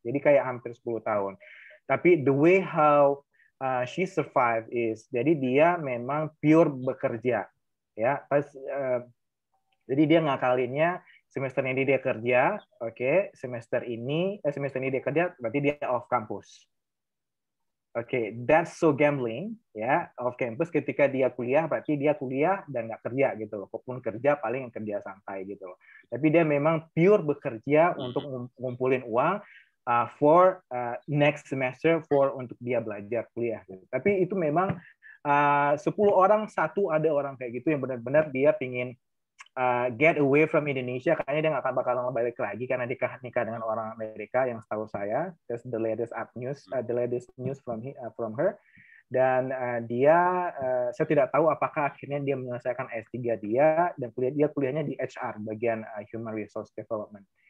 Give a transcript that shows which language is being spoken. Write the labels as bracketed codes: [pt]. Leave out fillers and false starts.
[id] Jadi kayak hampir 10 tahun. Tapi [en] the way how she survive is, [id] jadi dia memang pure bekerja. Ya, jadi dia ngakalinnya semester ini dia kerja, oke, semester ini dia kerja, berarti dia off kampus. [en] Oke, that's so gambling, ya, off campus. [id] Ketika dia kuliah, berarti dia kuliah dan nggak kerja gitu loh. Walaupun kerja paling yang kerja santai gitu loh. Tapi dia memang pure bekerja untuk ngumpulin uang [en] for next semester [id] untuk dia belajar kuliah. Gitu. Tapi itu memang 10 orang satu ada orang kayak gitu yang benar-benar dia pingin [en] get away from Indonesia, [id] kayaknya dia nggak akan bakal balik lagi karena nikah dengan orang Amerika yang setahu saya. [en] That's the latest news from her. [id] Dan saya tidak tahu apakah akhirnya dia menyelesaikan S3 dia dan kuliahnya di HR bagian Human Resource Development.